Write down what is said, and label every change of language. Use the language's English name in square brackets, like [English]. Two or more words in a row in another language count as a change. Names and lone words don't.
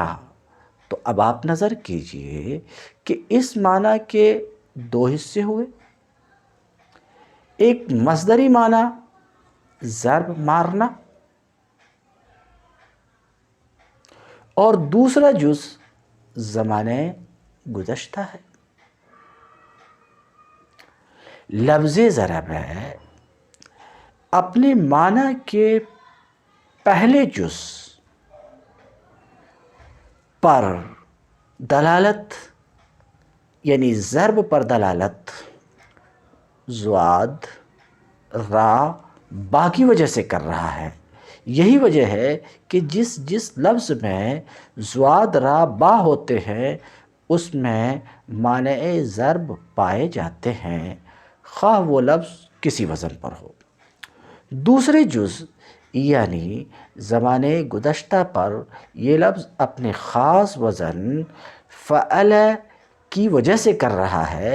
[Urdu] تو اب آپ نظر کیجئے کہ اس معنی کے دو حصے ہوئے، ایک مصدری معنی ضرب مارنا، اور دوسرا جز زمانہ گزشتہ ہے۔ لفظ ضرب ہے اپنے معنی کے پہلے جز پر دلالت یعنی ضرب پر دلالت زواد را با کی وجہ سے کر رہا ہے۔ یہی وجہ ہے کہ جس لفظ میں زواد را با ہوتے ہیں اس میں معنی ضرب پائے جاتے ہیں، خواہ وہ لفظ کسی وزن پر ہو۔ دوسرے جز یعنی زمانہ گزشتہ پر یہ لفظ اپنے خاص وزن فعل کی وجہ سے کر رہا ہے۔